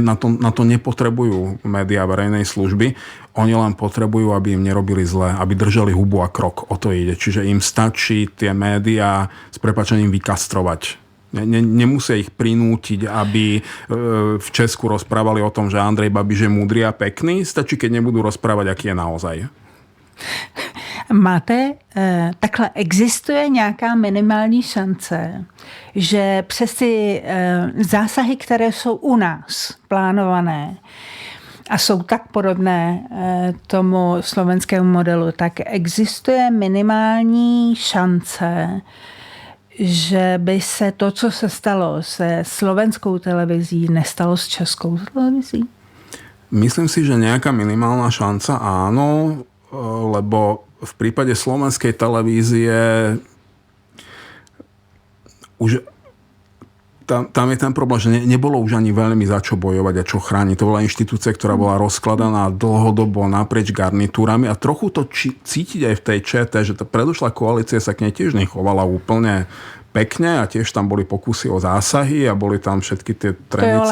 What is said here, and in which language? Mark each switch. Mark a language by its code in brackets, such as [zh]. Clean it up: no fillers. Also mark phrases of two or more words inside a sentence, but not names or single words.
[sk] Na to nepotrebujú médiá verejnej služby. Oni len potrebujú, aby im nerobili zle, aby držali hubu a krok. O to ide. Čiže im stačí tie médiá s prepáčením vykastrovať. Nemusia ich prinútiť, aby v Česku rozprávali o tom, že Andrej Babiš je múdry a pekný. Stačí, keď nebudú rozprávať, aký je naozaj. [cs] Takhle existuje nějaká minimální šance, že přes ty zásahy, které jsou u nás plánované a jsou tak podobné tomu slovenskému modelu, tak existuje minimální šance, že by se to, co se stalo se slovenskou televizí, nestalo s českou televizí? [sk] Myslím si, že nejaká minimálna šanca áno, lebo v prípade slovenskej televízie už tam je ten problém, že nebolo už ani veľmi za čo bojovať a čo chrániť. To bola inštitúcia, ktorá bola rozkladaná dlhodobo naprieč garnitúrami a trochu to cítiť aj v tej ČT, že tá predošlá koalícia sa k nej tiež nechovala úplne pekne a tiež tam boli pokusy o zásahy a boli tam všetky tie trenice.